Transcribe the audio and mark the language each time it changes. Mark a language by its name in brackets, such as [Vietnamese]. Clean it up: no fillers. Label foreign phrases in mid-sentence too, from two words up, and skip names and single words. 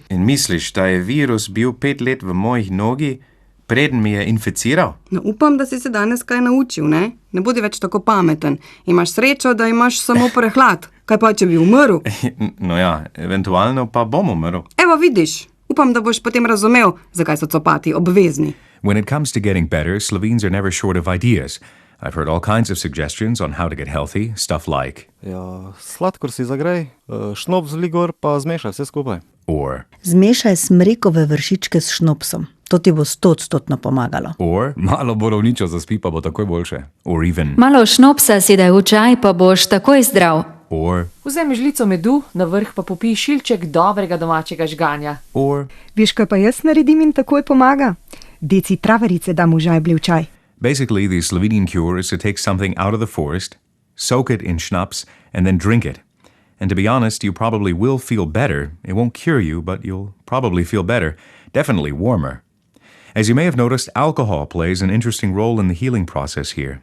[Slovenian] In misliš, da je virus bil 5 let v mojih nogi, preden mi je inficiral? No, upam, da si se danes kaj naučil, ne? Ne bodi več tako pameten. Imaš srečo, da imaš samo prehlad. Kaj pa, če bi umrl? No ja, eventualno pa bom umrl. Evo, vidiš. Upam, da boš potem razumel, zakaj so copati obvezni. [English] When it comes to getting better, Slovenes are never short of ideas. I've heard all kinds of suggestions on how to get healthy, stuff like... [Slovenian] Ja, sladkor si zagrej, šnops ligor pa zmešaj vse skupaj. [English] Or... [Slovenian] Zmešaj smrekove vršičke s šnopsom. To ti bo 100% pomagalo. [English] Or... [Slovenian] Malo borovničo zaspi, pa bo takoj boljše. [English] Or even... [Slovenian] Malo šnopsa si daj v čaj, pa boš takoj zdrav. [English] Or... [Slovenian] Vzemi žlico medu, na vrh pa popij šilček dobrega domačega žganja. [English] Or... [Slovenian] Veš, kaj pa jaz naredim in takoj pomaga? Deci travarice dam v žajblji v čaj. [English] Basically, the Slovenian cure is to take something out of the forest, soak it in schnapps, and then drink it. And to be honest, you probably will feel better. It won't cure you, but you'll probably feel better. Definitely warmer. As you may have noticed, alcohol plays an interesting role in the healing process here.